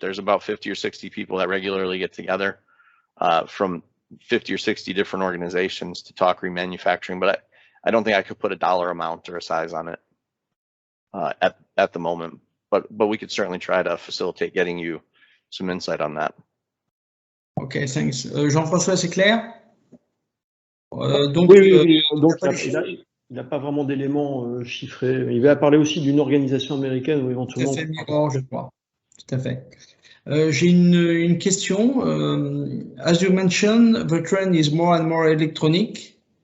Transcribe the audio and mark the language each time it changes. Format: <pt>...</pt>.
<en>There's about 50 or 60 people that regularly get together from 50 or 60 different organizations to talk remanufacturing, but I don't think I could put a dollar amount or a size on it at the moment, but we could certainly try to facilitate getting you some insight on that. Okay, thanks.</en> <fr>Jean-François, c'est clair? Donc, oui, donc il n'a pas vraiment d'éléments chiffrés. Il va parler aussi d'une organisation américaine ou éventuellement. Tout à fait, Mirror, je crois. Tout à fait. J'ai une question.</fr> <en>As you mentioned, the trend is more and more electronic.</en>